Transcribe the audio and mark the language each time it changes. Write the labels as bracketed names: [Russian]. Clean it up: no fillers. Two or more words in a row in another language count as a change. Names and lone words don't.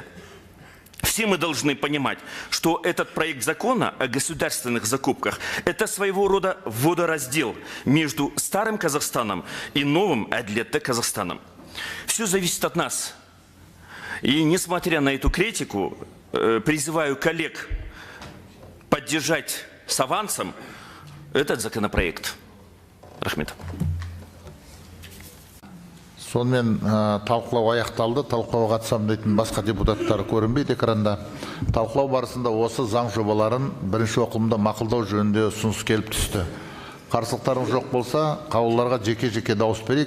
[Russian] Все мы должны понимать, что этот проект закона о государственных закупках – это своего рода водораздел между старым Казахстаном и новым Әділетті Казахстаном. Все зависит от нас. И несмотря на эту критику, призываю коллег поддержать с авансом этот законопроект. [Kazakh] Рахмет. Сонымен талқылау аяқталды. Талқылауға қатысам дейтін басқа депутаттар көрінбейді экранда. Талқылау барысында осы заң жобаларын бірінші оқылымда мақұлдау жөнінде ұсыныс келіп түсті. Қарсылықтарыңыз жоқ болса, қаулыларға жеке-жеке дауыс берейік.